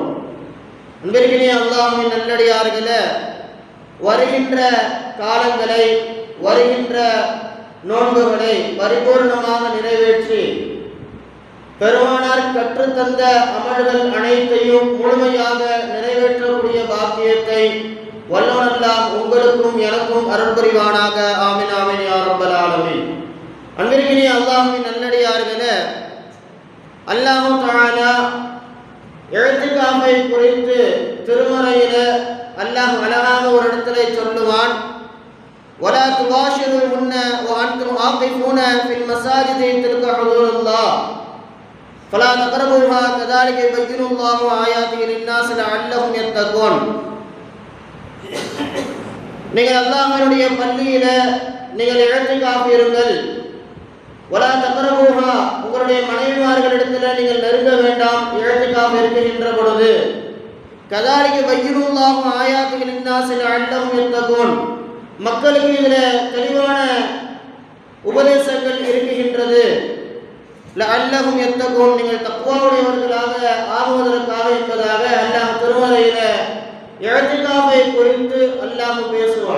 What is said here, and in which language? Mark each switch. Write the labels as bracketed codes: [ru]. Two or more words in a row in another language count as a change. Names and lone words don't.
[ta] அன்பிற்கினிய அல்லாஹ்வின் நல்லடியார்களே, வருகின்ற காலங்களை, வருகின்ற நோன்புகளை பரிபூர்ணமாக நிறைவேற்றி பெருமானார் கற்றுத்தந்த அமல்கள் அனைத்தையும் முழுமையாக நிறைவேற்றக்கூடிய பாக்கியத்தை வல்லவன் அல்லாஹ் உங்களுக்கும் எனக்கும் அருள் புரிவானாக. [ar] آمين آمين يا رب العالمين. [ta] அன்பிற்கினிய அல்லாஹ்வின் நல்லடியார்களே, அல்லாஹ் தஆலா இஅ்திகாஃபை குறித்து திருமறையில அல்லாஹ் அழகாக ஒரு இடத்திலே சொல்லுவான், [ar] ولا تباشروهن وانتم عاكفون في المساجد تلك حدود الله فلا تقربوها كذلك يبين الله آياته للناس لعلهم يتقون. [ta] நீங்கள் அல்லாஹ்வுடைய பள்ளியில நீங்கள் இஅ்திகாஃப் இருங்கள். [ar] ولا تقربوها, [ta] உங்களுடைய மனைவிமார்களிடத்தில் நீங்கள் நெருங்க வேண்டாம் இஅ்திகாஃப் இருக்கின்ற பொழுது. [ar] كذلك يبين الله آياته للناس لعلهم يتقون, [ta] மக்களுக்கு இதில் தெளிவான உபதேசங்கள் இருக்கின்றது. [ar] لعلهم يتقون, [ta] நீங்கள் தக்வாவுடையவர்களாக ஆகுவதற்காக என்பதாக அல்லாஹ் திருமறையில இஅ்திகாஃபை குறித்து அல்லாஹ் பேசுவான்.